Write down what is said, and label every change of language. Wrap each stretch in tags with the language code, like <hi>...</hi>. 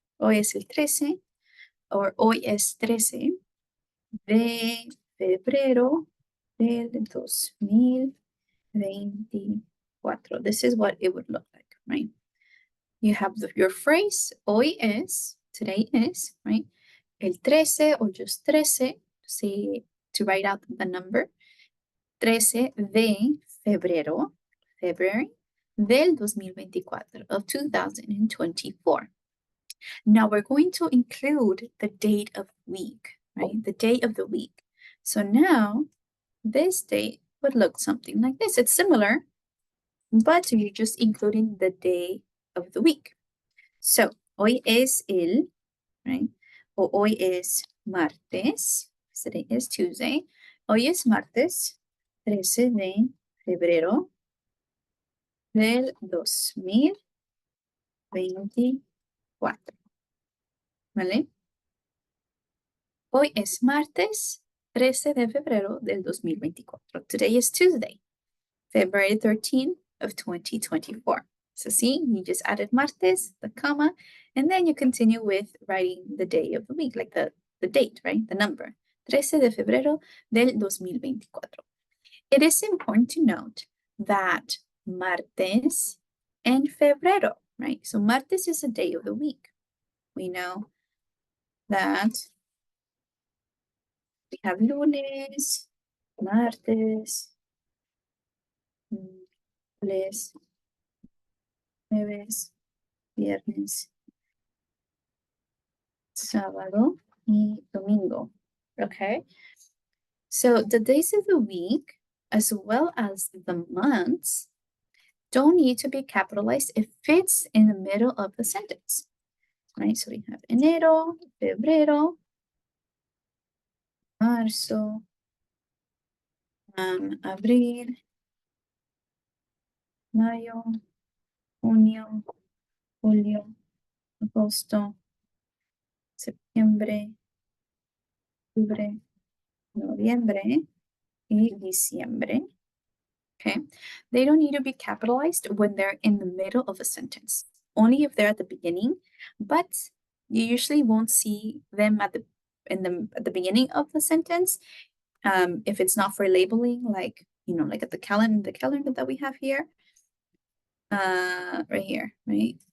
<es>Hoy es el 13, or hoy es 13 de febrero del 2024.</es> <en>This is what it would look like, right? You have your phrase, hoy es, today is, right? El 13 or just 13, say, to write out the number.</en> <es>13 de febrero, February, del 2024, of 2024.</es> <en>Now we're going to include the date of week, right? The day of the week. So now this date would look something like this. It's similar, but you're just including the day of the week.</en> <es>So hoy es el, right? O hoy es martes.</es> <en>Today is Tuesday.</en> <es>Hoy es martes 13 de febrero del 2024. ¿Vale? Hoy es martes 13 de febrero del 2024.</es> <en>Today is Tuesday, February 13th of 2024. So see, you just added martes, the comma, and then you continue with writing the day of the week, like the date, right? The number. 13 de febrero del 2024. It is important to note that martes and febrero, right? So martes is a day of the week. We know that we have lunes, martes, miércoles, jueves, viernes, sábado y domingo. Okay? So the days of the week, as well as the months, don't need to be capitalized if it's in the middle of the sentence. Right? So we have enero, febrero, marzo, abril, mayo, junio, julio, agosto, septiembre, octubre, noviembre, y diciembre. Okay, they don't need to be capitalized when they're in the middle of a sentence, only if they're at the beginning, but you usually won't see them at the beginning of the sentence. If it's not for labeling, like like at the calendar that we have here, right here, right?</en>